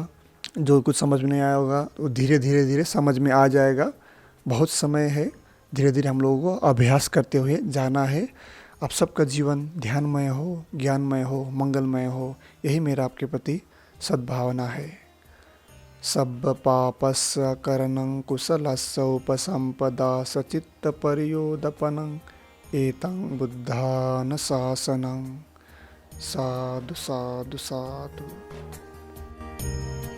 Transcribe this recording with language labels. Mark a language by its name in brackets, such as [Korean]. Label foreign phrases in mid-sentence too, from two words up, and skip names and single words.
[Hindi] जो कुछ समझ में नहीं आया होगा वो धीरे धीरे समझ में आ जाएगा। बहुत समय है, धीरे धीरे हम लोगों को अभ्यास करते हुए जाना है। आप सबका जीवन ध्यानमय हो, ज्ञानमय हो, मंगलमय हो, यही मेरा आपके प्रति सद्भावना है। [Pali] सब पापस्य करणं कुशलस्य उपसंपदा सचित्त परियोदपनं एतं बुद्धान शासनं। साधु साधु साधु।